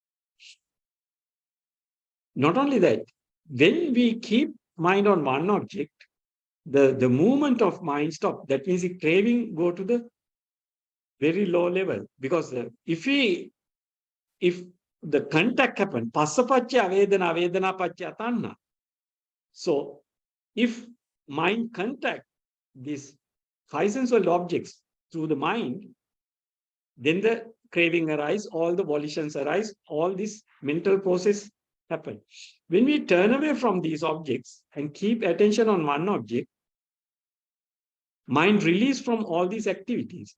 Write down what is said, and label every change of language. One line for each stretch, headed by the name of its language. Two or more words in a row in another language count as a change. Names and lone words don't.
English: Not only that, when we keep mind on one object, the movement of mind stop. That means the craving go to the very low level. Because if the contact happen,
Pali: passapaccha vedana, vedana paccha tanna.
English: So if mind contact these five sensual objects through the mind, then the craving arise, all the volitions arise, all this mental process happen. When we turn away from these objects and keep attention on one object, mind release from all these activities.